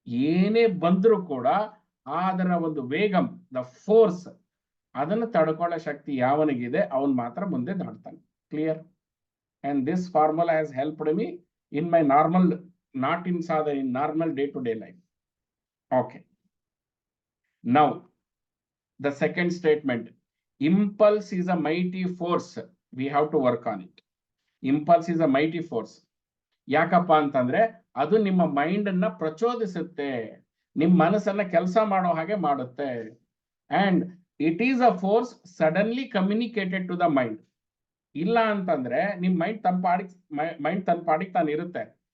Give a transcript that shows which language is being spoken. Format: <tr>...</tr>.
<kn>ಏನೇ ಬಂದರೂ ಕೂಡ ಅದರ ಒಂದು ವೇಗಂ, ದ ಫೋರ್ಸ್, ಅದನ್ನು ತಡ್ಕೊಳ್ಳೋ ಶಕ್ತಿ ಯಾವನಿಗಿದೆ ಅವನ್ ಮಾತ್ರ ಮುಂದೆ ದಾಟ್ತಾನೆ. Clear?</kn> <en>And this formula has helped me in my normal, not in ಸಾಧನ, in normal day to day life. Okay, now the second statement, impulse is a mighty force, we have to work on it. Impulse is a mighty force.</en> <kn>ಯಾಕಪ್ಪ ಅಂತಂದ್ರೆ ಅದು ನಿಮ್ಮ mind ಅನ್ನ ಪ್ರಚೋದಿಸುತ್ತೆ, ನಿಮ್ಮ ಮನಸ್ಸನ್ನ ಕೆಲಸ ಮಾಡೋ ಹಾಗೆ ಮಾಡುತ್ತೆ.</kn> <en>And it is a force suddenly communicated to the mind.</en> <kn>ಇಲ್ಲ ಅಂತಂದ್ರೆ ನಿಮ್ ಮೈಂಡ್ ತನ್ನ ಪಾಡಿಗೆ ತಾನು ಇರುತ್ತೆ.</kn>